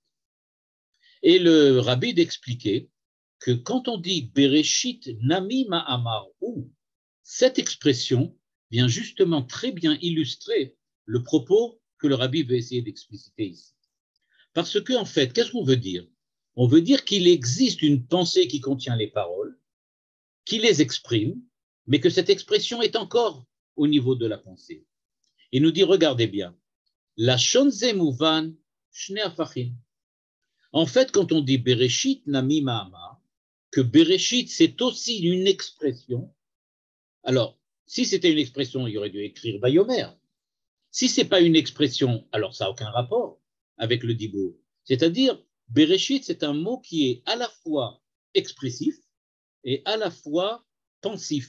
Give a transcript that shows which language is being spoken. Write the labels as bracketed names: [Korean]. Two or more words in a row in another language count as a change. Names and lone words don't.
[French] Et le rabbi d'expliquer que quand on dit [Hebrew] בראשית נמי מאמר, [French] ou cette expression vient justement très bien illustrer le propos que le rabbi veut essayer d'expliciter ici. Parce que, en fait, qu'est-ce qu'on veut dire? On veut dire qu'il existe une pensée qui contient les paroles, qui les exprime, mais que cette expression est encore au niveau de la pensée. Il nous dit, regardez bien, la shonze mouvan shne afachim. En fait, quand on dit [Hebrew] בראשית נמי מאמר, [French] que Bereshit, c'est aussi une expression. Alors, si c'était une expression, il aurait dû écrire Vayomer. Si ce n'est pas une expression, alors ça n'a aucun rapport avec le dibour. C'est-à-dire, Bereshit, c'est un mot qui est à la fois expressif et à la fois pensif.